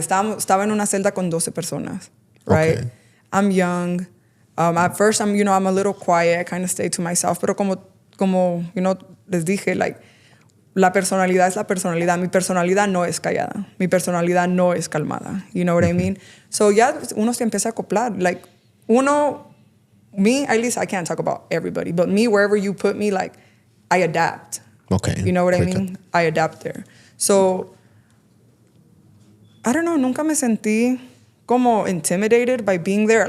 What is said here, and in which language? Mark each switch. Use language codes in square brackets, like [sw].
[es] Estaba en una celda con 12 personas, right? [en] Okay. I'm young. At first, I'm a little quiet. I kind of stay to myself. [es] Pero como les dije, like, la personalidad es la personalidad. Mi personalidad no es callada. Mi personalidad no es calmada. [en] You know what I mean? So [es] ya uno se empieza a acoplar. [en] Like, me, at least I can't talk about everybody, but me, wherever you put me, like, I adapt. Okay. You know what I mean? I adapt there. So, I don't know, [es] nunca me sentí como [en] intimidated by being there.